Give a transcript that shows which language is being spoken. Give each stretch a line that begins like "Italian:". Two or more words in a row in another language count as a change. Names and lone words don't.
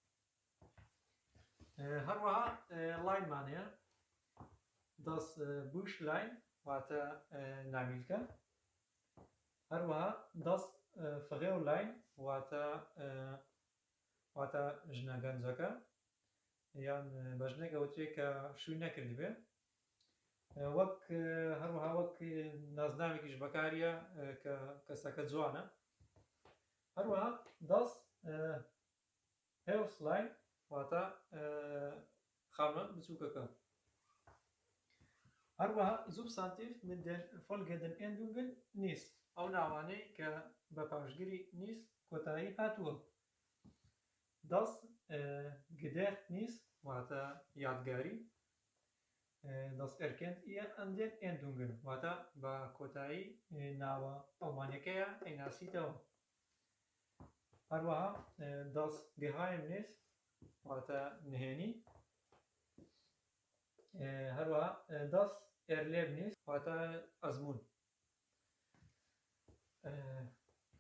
Central Kurdish: هەروەها لاینمان هەیە
German: das Büchlein
Central Kurdish: واتە ناویلکە، هەروەها
German: das Fraulein
Central Kurdish: واتە ژنە گەنجەکە یان بە ژنێک ئەوترێت کە شووی نەکردی بێ، وەک هەروەها وەک نازناوێکیش بەکاریە کە کەسەکە جوانە. هەروەها
German: das Häuslein
Central Kurdish: واتە خانە بچووکەکە. هەروەها
German: Substantiv mit den folgenden Endungen nis
Central Kurdish: ئەو ناوانەی کە بە پاشگیری نیس کۆتایی هاتووە.
German: Das Gedächtnis
Central Kurdish: واتە یادگاری،
German: das erkennt ihr an den Endungen
Central Kurdish: واتە بە کۆتایی ناوە ئەڵمانیەکەیە ئەیناسیتەوە. هەروەها
German: das Geheimnis
Central Kurdish: واتە نهێنی، هەروەها
German: das Erlebnis
Central Kurdish: واتە ئەزموون.